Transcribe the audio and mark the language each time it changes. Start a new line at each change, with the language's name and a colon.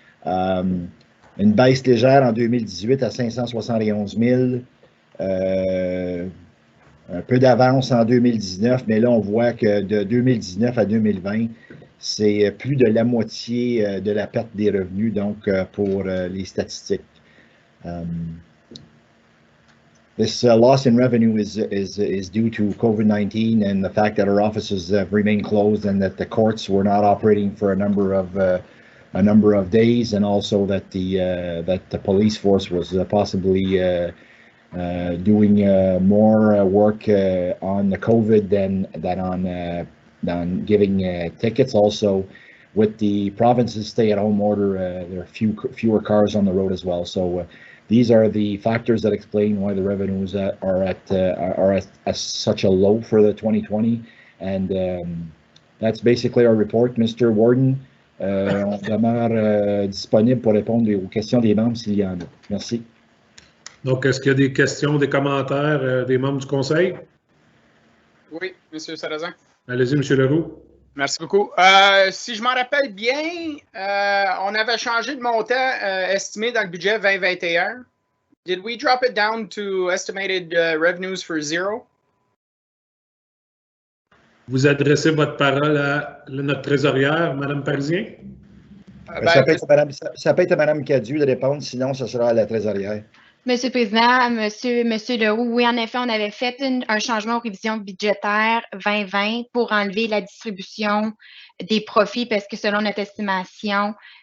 French: Une baisse légère en 2018 à 571 000. Un peu d'avance en 2019, mais là, on voit que de 2019 à 2020, c'est plus de la moitié de la perte des revenus, donc, pour les statistiques.
English: This loss in revenue is due to COVID-19 and the fact that our offices have remained closed and that the courts were not operating for a number of days, and also that the police force was possibly doing more work on the COVID than on giving tickets. Also, with the province's stay-at-home order, there are fewer cars on the road as well. So. These are the factors that explain why the revenues are at such a low for the 2020, and that's basically our report. Mr. Warden,
French: on demeure disponible pour répondre aux questions des membres s'il y en a. Merci. Donc, est-ce qu'il y a des questions, des commentaires des membres du Conseil? Oui, M. Sarrazin. Allez-y, M. Leroux. Merci beaucoup. Si je m'en rappelle bien, on avait changé de montant estimé dans le budget 2021.
English: Did we drop it down to estimated revenues for 0?
French: Vous adressez votre parole à notre trésorière, Mme Parisien? Ça peut être à Mme Cadieux de répondre, sinon ce sera à la trésorière. Monsieur le Président, Monsieur Leroux, oui, en effet, on avait fait un changement aux révisions budgétaires 2020 pour enlever la distribution des profits parce que selon notre estimation,